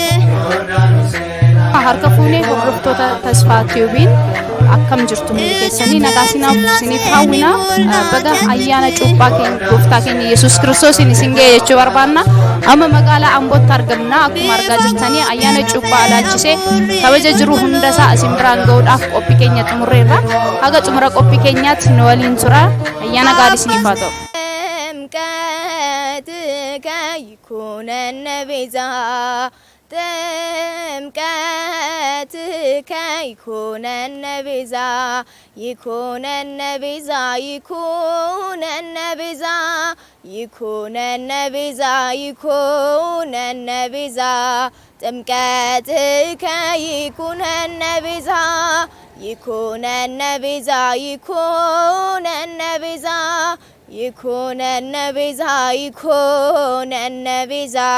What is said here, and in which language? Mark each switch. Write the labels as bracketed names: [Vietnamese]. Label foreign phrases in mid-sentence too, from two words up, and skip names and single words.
[Oromo] Harka fuunee hordoftoota Tasfaa Tiyuubiin akkam jirtu keessanii nagaasinaaf isiniif hawwina baga ayyaana cuuphaa keenya gooftaa keenya Yesuus Kiristoosiin isin ga'e jechuu barbaanna. Amma magaalaa Ambootti argamna. Akkuma argaa jirtanii ayyaana cuuphaa ilaalchisee kabaja jiru hundasaa isin biraan ga'uudhaaf qophii keenya xumurreerra. Haga xumura qophii keenyaatti nu waliin tura. Ayyaana gaarii isiniif haa ta'u. [Geez] ጥምቀትከ ይኩነነ ቤዛ ይኩነነ ቤዛ ይኩነነ ቤዛ ይኩነነ ቤዛ ይኩነነ ቤዛ ጥምቀትከ ይኩነነ ቤዛ ይኩነነ ቤዛ ይኩነነ ቤዛ ይኩነነ ቤዛ ይኩነነ ቤዛ